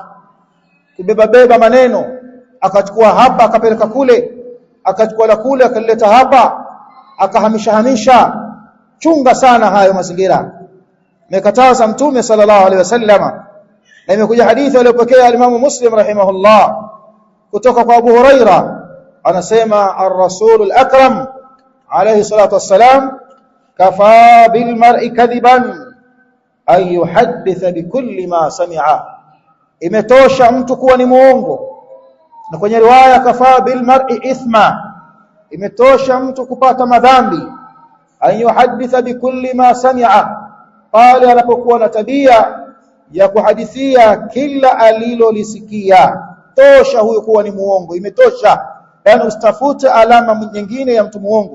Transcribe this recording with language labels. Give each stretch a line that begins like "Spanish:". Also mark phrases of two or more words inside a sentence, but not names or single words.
Swahili: Kubeba maneno, akachukua hapa akapeleka kule, akachukua la kule akaleta hapa, akahamisha. Chunga sana hayo mazingira. Mekataza Mtume
Arabic: صلى الله عليه وسلم,
Swahili: na imekuja hadithi aliyopokea al-Imam Muslim rahimahullah kutoka kwa Abu Huraira, anasema
Arabic: الرسول الأكرم عليه الصلاة والسلام, كفى بالمرء كذبا أن يحدث بكل ما سمع,
Swahili: imetosha mtu kuwa ni muongo. Na kwenye riwaya
Arabic: كفى بالمرء إثما,
Swahili: imetosha mtu kupata madhambi.
Arabic: أن يحدث بكل ما سمع,
Swahili: pale anapokuwa na tabia ya kuhadithia kila alilolisikia. Tosha huyo kuwa ni muongo, imetosha. Yani usitafute alama nyingine ya mtu muongo.